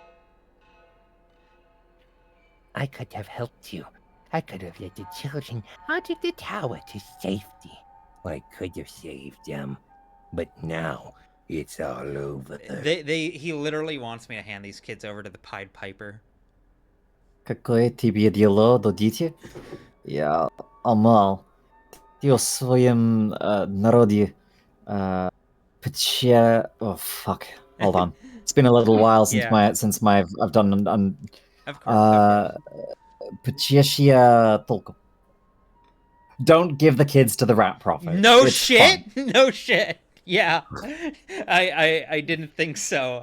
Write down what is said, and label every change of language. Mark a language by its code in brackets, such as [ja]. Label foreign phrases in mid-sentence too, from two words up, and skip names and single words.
[en] I could have helped you. I could have led the children out of the tower to safety. I could have saved them. But now, it's all over. He literally wants me to hand these kids over to the Pied Piper. [ru] Какое тебе дело до детей? Я амал. Dio swoim narodzie pchie... [en] Oh, fuck. Hold on. It's been a little while since Yeah. I've done... Of course. Pchiesia Tolko. Don't give the kids to the rat prophet. No It's shit. fun. No shit. Yeah, I didn't think so.